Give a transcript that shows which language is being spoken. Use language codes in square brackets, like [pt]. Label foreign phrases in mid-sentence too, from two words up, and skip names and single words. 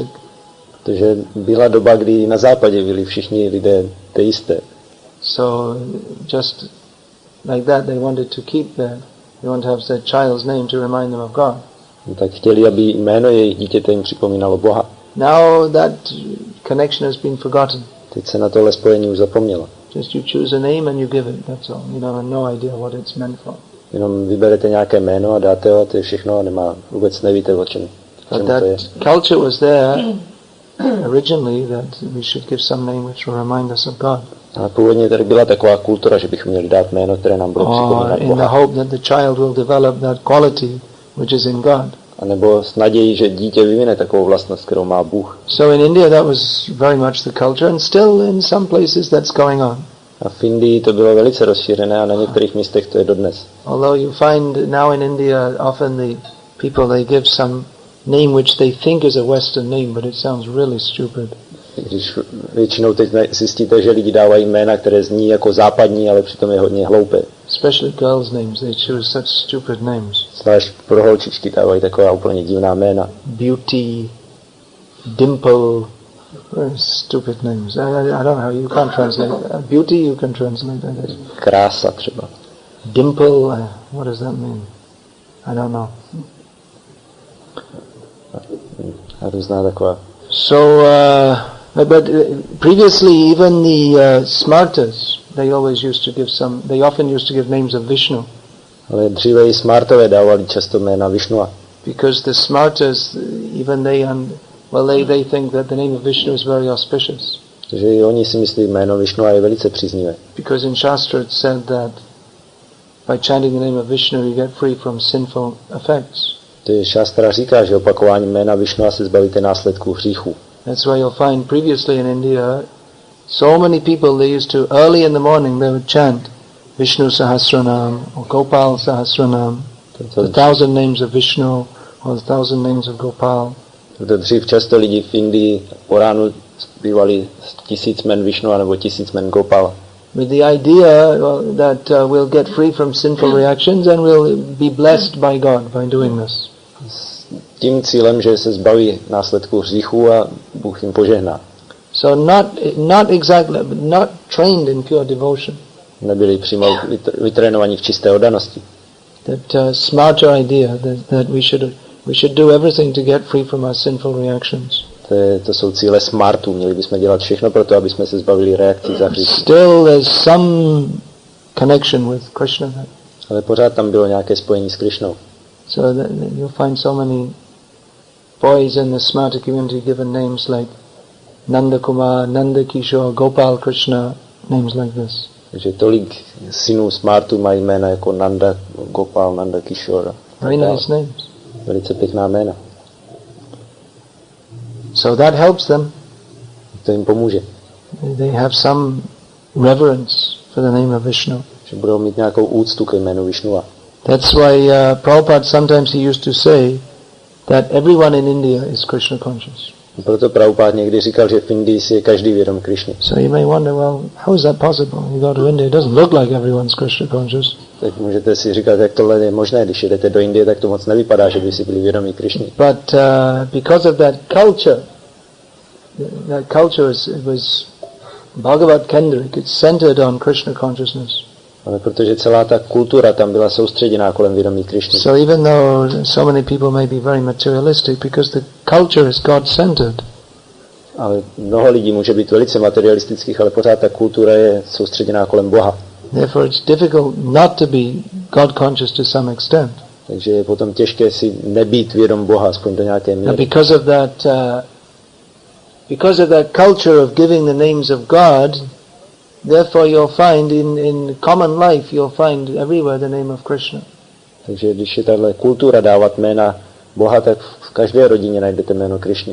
[cs] Protože byla doba, kdy na západě byli všichni lidé teisté. [en] So just like that, they wanted to keep they want to have their child's name to remind them of God. [cs] Tak chtěli, aby jméno jejich dítěte jim připomínalo Boha. [en] Now that connection has been forgotten. [cs] Teď se na tohle spojení už zapomnělo. [en] Just you choose a name and you give it, that's all. You have no idea what it's meant for. [cs] Jenom vyberete nějaké jméno a dáte ho, to je všechno a vůbec nevíte o čem. [en] But that culture was there originally that we should give some name which will remind us of God. [cs] A původně tady byla taková kultura, že bychom měli dát jméno, které nám bude připomínat [en] in [cs] Boha. [en] the hope that the child will develop that quality which is in God. [cs] A nebo s nadějí, že dítě vyvine takovou vlastnost, kterou má Bůh. [en] So in India that was very much the culture and still in some places that's going on. [cs] A v Indii to bylo velice rozšířené a na některých místech to je dodnes. [en] Although you find now in India often the people they give some name which they think is a Western name, but it sounds really stupid. [cs] Když většinou teď zjistíte, že lidi dávají jména, které zní jako západní, ale přitom je hodně hloupé. [en] Especially girls' names, they choose such stupid names. [cs] Zvlášť pro holčičky dávají taková úplně divná jména. [en] Beauty, Dimple, stupid names. I don't know how you can't translate. Beauty you can translate, I guess. [cs] Krása třeba. [en] Dimple, what does that mean? I don't know. [cs] A různá taková. [en] So, but previously even the Smartas, they often used to give names of Vishnu. [cs] Ale dříve i Smartové dávali často jména Višnua. [en] Because the Smartas, even they think that the name of Vishnu is very auspicious. [cs] Takže i oni si myslí, jméno Višnua je velice příznivé. [en] Because in Shastra it said that by chanting the name of Vishnu you get free from sinful effects. [cs] Šastra říká, že opakování jména Višnua se zbavíte následků hříchů. [en] That's why you'll find previously in India, so many people they used to early in the morning they would chant Vishnu Sahasranam or Gopal Sahasranam, the 1000 names of Vishnu or the 1000 names of Gopal. [cs] Dřív často lidi v Indii po ránu zpívali 1000 jmen Višnua nebo 1000 jmen Gopala. [en] With the idea that we'll get free from sinful reactions and we'll be blessed by God by doing this. [cs] Tím cílem, že se zbaví následků hříchů a Bůh jim požehná. [en] So not trained in pure devotion. [cs] Nebyli přímo vytrénovaní v čisté oddanosti. [en] That smarter idea that we should do everything to get free from our sinful reactions. [cs] To jsou cíle smartu. Měli bychom dělat všechno pro to, aby jsme se zbavili reakcí za hříchy. [en] Still there's some connection with Krishna. [cs] Ale pořád tam bylo nějaké spojení s Krišnou. [en] So you'll find so many boys in the smarta community given names like Nanda Kumar, Nanda Kishore, Gopal Krishna, names like this. [cs] Takže tolik synů smartu mají jména jako Nanda, Gopal, Nanda Kishore. [en] Very nice names. [cs] Velice pěkná jména. [en] So that helps them. [cs] To jim pomůže. [en] They have some reverence for the name of Vishnu. [cs] Že budou mít nějakou úctu ke jménu Višnua. [en] That's why Prabhupada sometimes he used to say that everyone in India is Krishna conscious. [cs] Proto Prabhupada někdy říkal, že v Indii si je každý vědom Krišny. [en] So you may wonder, well, how is that possible? You go to India, it doesn't look like everyone's Krishna conscious. [cs] Tak můžete si říkat, jak tohle je možné, když jedete do Indie, tak to moc nevypadá, že by si byli vědomí Krišny. [en] But because of that culture was Bhagavad Kendrick, it's centered on Krishna consciousness. [cs] Ale protože celá ta kultura tam byla soustředěná kolem vědomí Krišny. [en] So even though so many people may be very materialistic, because the culture is God-centered. [cs] Ale mnoho lidí může být velice materialistických, ale pořád ta kultura je soustředěná kolem Boha. [en] Therefore it's difficult not to be God-conscious to some extent. [cs] Takže je potom těžké si nebýt vědom Boha, aspoň do nějaké míry. [en] And because of that culture of giving the names of God, therefore you'll find in common life, you'll find everywhere the name of Krishna. [cs] Takže když je tahle kultura dávat jména Boha, tak v každé rodině najdete jméno Krišny.